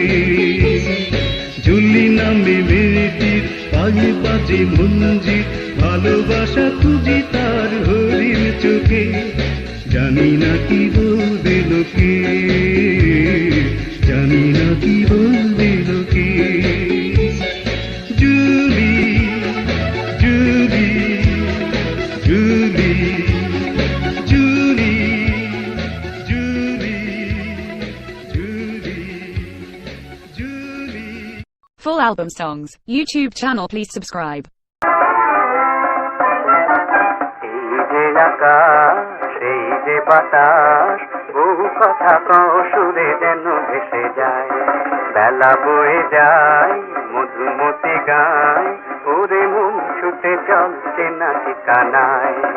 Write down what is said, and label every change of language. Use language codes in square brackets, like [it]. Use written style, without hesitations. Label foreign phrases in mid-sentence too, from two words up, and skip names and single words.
[bn] ঝুলি নামে মেয়েটির পায়ে বাজে মঞ্জির, ভালোবাসা খুঁজি তার হরিণ চোখে, জানি না কি বলবে লোকে, জানি না কি বলবে লোকে। জুলি জুলি জুলি জুলি জুলি জুলি জুলি। [en] Full album songs, YouTube channel please subscribe. [bn] এই যে আকাশ, এই যে বাতাস, বহু কথা সুরে যেন ভেসে যায়, বেলা বয়ে যায় মধুমতি গায়, ওরে মন ছুটে চলছে না ঠিকানায়।